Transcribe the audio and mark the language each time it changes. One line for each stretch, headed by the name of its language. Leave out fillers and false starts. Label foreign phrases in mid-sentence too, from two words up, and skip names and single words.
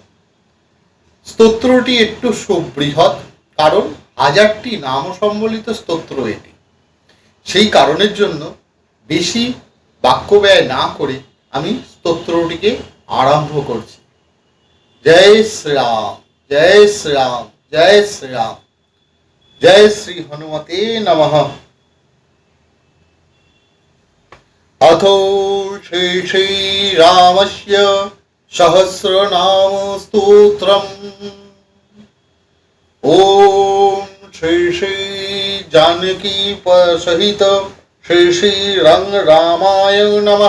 Bangla: স্তোত্রটি একটু সুবৃহৎ, কারণ 1000টি নাম সম্বলিত স্তোত্র এটি। সেই কারণের জন্য বেশি বাক্য ব্যয় না করে আমি স্তোত্রটিকে আরম্ভ করছি। জয় শ্রীরাম, জয় শ্রীরাম, জয় শ্রীরাম, জয়
Sanskrit: শ্রী হনুমতে নমঃ। अथो श्री श्रीरामस्य सहस्रनाम स्तोत्रम्। ओम श्री श्री जानकी सहित श्री श्री रंग रामाय नमः।